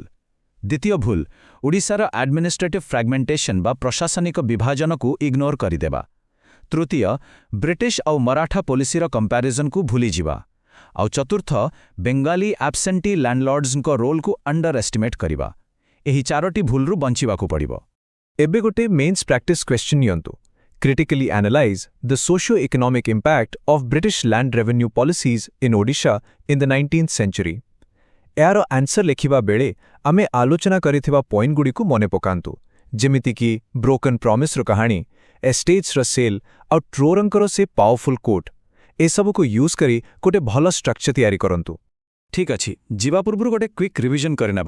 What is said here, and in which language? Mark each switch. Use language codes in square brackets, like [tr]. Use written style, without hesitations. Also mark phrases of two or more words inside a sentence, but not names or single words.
[or] ଦ୍ୱିତୀୟ ଭୁଲ, ଓଡ଼ିଶାର [en] administrative fragmentation [or] ବା ପ୍ରଶାସନିକ ବିଭାଜନକୁ ଇଗ୍ନୋର କରିଦେବା। ତୃତୀୟ, ବ୍ରିଟିଶ ଆଉ ମରାଠା [en] policy comparison [or] ଭୁଲିଯିବା। ଆଉ ଚତୁର୍ଥ, [en] Bengali absentee landlords role under estimate [or] କରିବା। ଏହି ଚାରୋଟି ଭୁଲରୁ ବଞ୍ଚିବାକୁ ପଡ଼ିବ। ଏବେ ଗୋଟେ [en] mains practice question [or] ନିଅନ୍ତୁ। [en] Critically analyze the socio-economic impact of British land revenue policies in Odisha in the 19th century. [or] ଏହାର ଆନ୍ସର ଲେଖିବା ବେଳେ ଆମେ ଆଲୋଚନା କରିଥିବା ପଏଣ୍ଟଗୁଡ଼ିକୁ ମନେ ପକାନ୍ତୁ, ଯେମିତିକି [en] broken promise [or] କାହାଣୀ, [en] estates sale [or] ଆଉ ଟ୍ରୋରଙ୍କର ସେ [en] powerful quote. [or] ଏସବୁକୁ ୟୁଜ୍ କରି ଗୋଟେ ଭଲ ଷ୍ଟ୍ରକ୍ଚର ତିଆରି କରନ୍ତୁ। ଠିକ୍ ଅଛି, ଯିବା ପୂର୍ବରୁ ଗୋଟେ [en] quick revision [or] କରିନେବା।